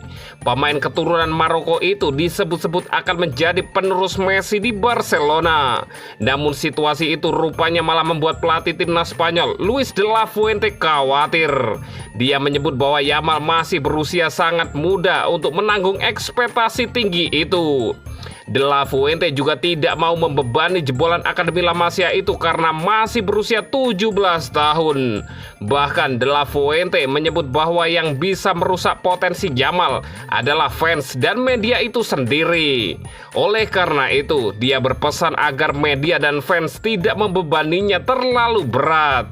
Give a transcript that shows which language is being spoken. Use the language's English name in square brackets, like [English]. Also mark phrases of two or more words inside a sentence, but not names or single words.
[Indonesian] Pemain keturunan Maroko itu disebut-sebut akan menjadi penerus Messi di Barcelona. Namun situasi itu rupanya malah membuat pelatih timnas Spanyol, Luis de la Fuente, khawatir. Dia menyebut bahwa Yamal masih berusia sangat muda untuk menanggung ekspektasi tinggi itu. De la Fuente juga tidak mau membebani jebolan Akademi La Masia itu karena masih berusia 17 tahun. Bahkan De la Fuente menyebut bahwa yang bisa merusak potensi Yamal adalah fans dan media itu sendiri. Oleh karena itu, dia berpesan agar media dan fans tidak membebaninya terlalu berat.